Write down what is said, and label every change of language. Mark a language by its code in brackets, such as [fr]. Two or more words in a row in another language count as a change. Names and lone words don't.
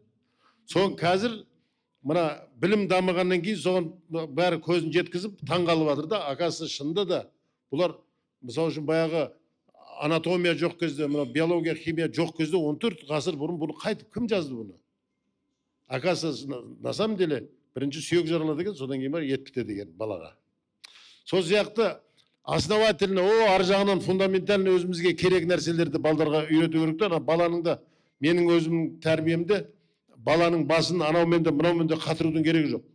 [kk] Соң қазір мына білім дамығаннан кейін соған бәрі көзін жеткізіп таңғалып жатыр да, акасы шынында да бұлар мысалы үшін баяғы анатомия жоқ кезде, мына биология, химия жоқ кезде 14 ғасыр бұрын бұны қайтып кім жазды бұны? Акасы [ru] на самом деле [kk] бірінші сүйек жаралады екен, содан кейін бар ет бітеді екен балаға. Сол сияқты основательно, ар жағынан фундаментально өзімізге керек нәрселерді балдарға үйрету керек та, баланың да менің өзімнің тәрбиемде баланың басын анаумен де мынаумен де қатырудың керегі жоқ.